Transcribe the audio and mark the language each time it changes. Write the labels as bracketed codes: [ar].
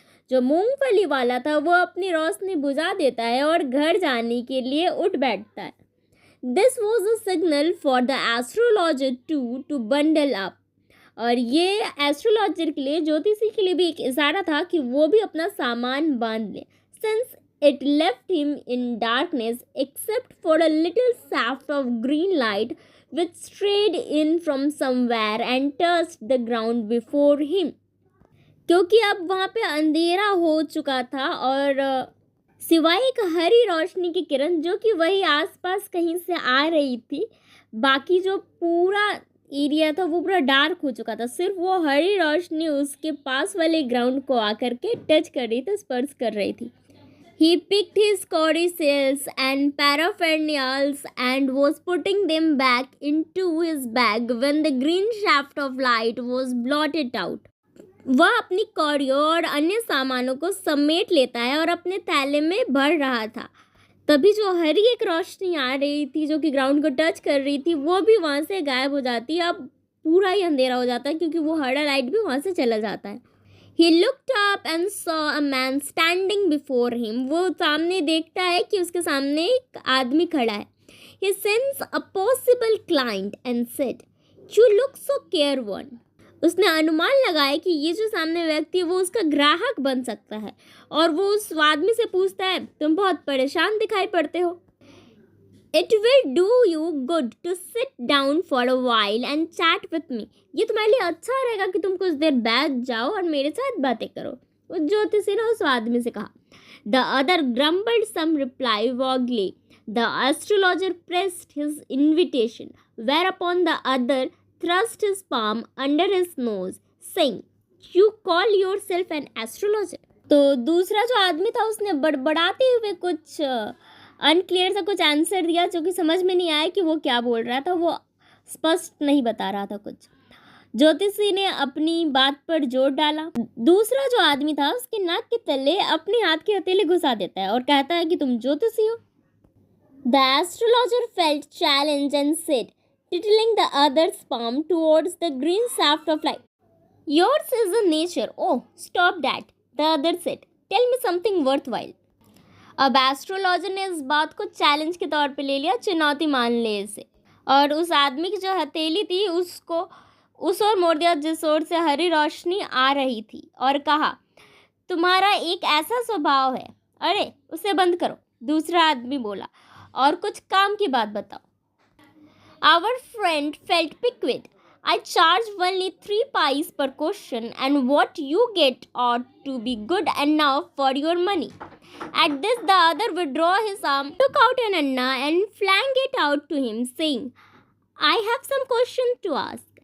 [hi] जो मूंगफली वाला था वो अपनी रोशनी बुझा देता है और घर जाने के लिए उठ बैठता है। [en] This was a signal for the astrologer to bundle up. [hi] और ये एस्ट्रोलॉजर के लिए, ज्योतिषी के लिए भी एक इशारा था कि वो भी अपना सामान बांध ले। [en] Since it left him in darkness except for a little shaft of green light which strayed in from somewhere and touched the ground before him। [hi] क्योंकि अब वहाँ पे अंधेरा हो चुका था और सिवाय एक हरी रोशनी की किरण जो कि वही आसपास कहीं से आ रही थी, बाकी जो पूरा एरिया था वो पूरा डार्क हो चुका था। सिर्फ वो हरी रोशनी उसके पास वाले ग्राउंड को आकर के टच कर रही थी, स्पर्श कर रही थी। [en] He picked his codicils and paraphernals and was putting them back into his bag when the green shaft of light was blotted out। [hi] वह अपनी कौड़ियों और अन्य सामानों को समेट लेता है और अपने थैले में भर रहा था। तभी जो हरी एक रोशनी आ रही थी जो कि ग्राउंड को टच कर रही थी, वो भी वहाँ से गायब हो जाती है। अब पूरा ही अंधेरा हो जाता है क्योंकि वो हरा लाइट भी वहाँ से चला जाता है। [en] He looked up and saw a man standing before him। [hi] वो सामने देखता है कि उसके सामने एक आदमी खड़ा है। [en] He sensed a possible client and said, "You look so careworn।" [hi] उसने अनुमान लगाया कि ये जो सामने व्यक्ति है वो उसका ग्राहक बन सकता है और वो उस आदमी से पूछता है, तुम बहुत परेशान दिखाई पड़ते हो। [en] It will do you good to sit down for a while and chat with me। [hi] ये तुम्हारे लिए अच्छा रहेगा कि तुम कुछ देर बैठ जाओ और मेरे साथ बातें करो। उस ज्योतिषी ने उस आदमी से कहा। [en] The other grumbled some reply vaguely। The astrologer pressed his invitation, whereupon the other thrust his palm under his nose, saying, "You call yourself an astrologer?" [hi] तो दूसरा जो आदमी था उसने बड़बड़ाते हुए कुछ अनक्लियर सा कुछ आंसर दिया जो कि समझ में नहीं आया कि वो क्या बोल रहा था। वो स्पष्ट नहीं बता रहा था कुछ। ज्योतिषी ने अपनी बात पर जोर डाला। दूसरा जो आदमी था उसके नाक के तले अपने हाथ की हथेली घुसा देता है और कहता है कि तुम ज्योतिषी हो। [en] The astrologer felt challenged and said, tittling the other's palm towards the green shaft of light, "Yours is a nature." "Oh, stop that," the other said. "Tell me something worthwhile." [hi] अब एस्ट्रोलॉजर ने इस बात को challenge के तौर पे ले लिया, चुनौती मान ले इसे, और उस आदमी की जो हथेली थी उसको उस ओर मोड़ दिया जिस ओर से हरी रोशनी आ रही थी और कहा, तुम्हारा एक ऐसा स्वभाव है, अरे उसे बंद करो। दूसरा आदमी बोला, और कुछ काम की बात बताओ। [en] Our friend felt piqued. I charge only 3 pies per question and what you get ought to be good enough for your money। At this the other withdrew his arm, took out an anna and flung it out to him, saying, "I have some questions to ask.